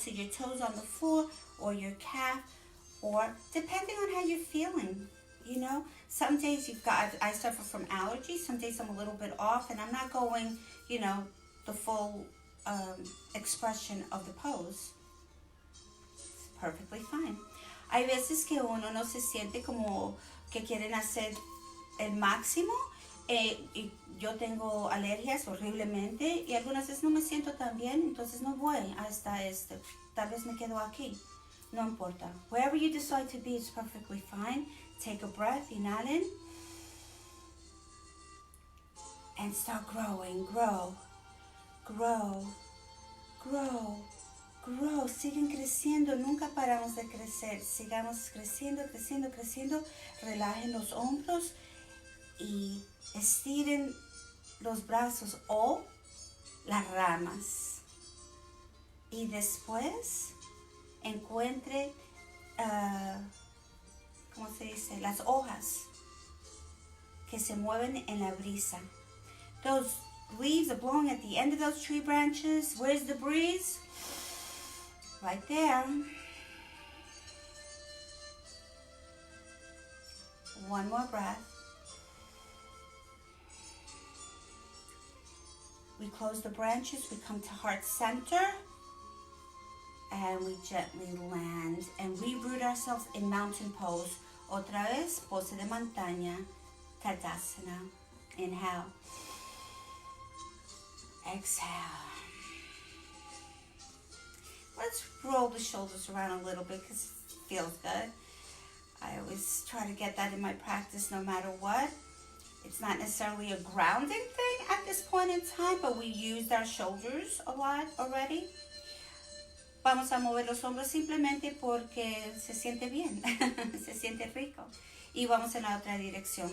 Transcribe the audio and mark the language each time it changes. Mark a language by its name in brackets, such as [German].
[English] So your toes on the floor or your calf. Or depending on how you're feeling. You know, some days I suffer from allergies. Some days I'm a little bit off. And I'm not going, the full expression of the pose. It's perfectly fine. [Spanish] Hay veces que uno no se siente como que quieren hacer el máximo. Y yo tengo alergias horriblemente y algunas veces no me siento tan bien, entonces no voy hasta tal vez me quedo aquí. No importa. [English] Wherever you decide to be is perfectly fine. Take a breath, [Spanish] inhalen. [English] And start growing. Grow. Grow. Grow. Grow. [Spanish] Siguen creciendo. Nunca paramos de crecer. Sigamos creciendo, creciendo, creciendo. Relajen los hombros y estiren los brazos o las ramas. Y después encuentre, ¿cómo se dice? Las hojas que se mueven en la brisa. [English] Those leaves are blowing at the end of those tree branches. Where's the breeze? Right there. One more breath. We close the branches, we come to heart center, and we gently land and we root ourselves in mountain pose. [Spanish] Otra vez, pose de montaña, Tadasana. [English] Inhale. Exhale. Let's roll the shoulders around a little bit because it feels good. I always try to get that in my practice no matter what. It's not necessarily a grounding thing at this point in time, but we used our shoulders a lot already. [Spanish] Vamos a mover los hombros simplemente porque se siente bien, se siente rico. Y vamos en la otra dirección.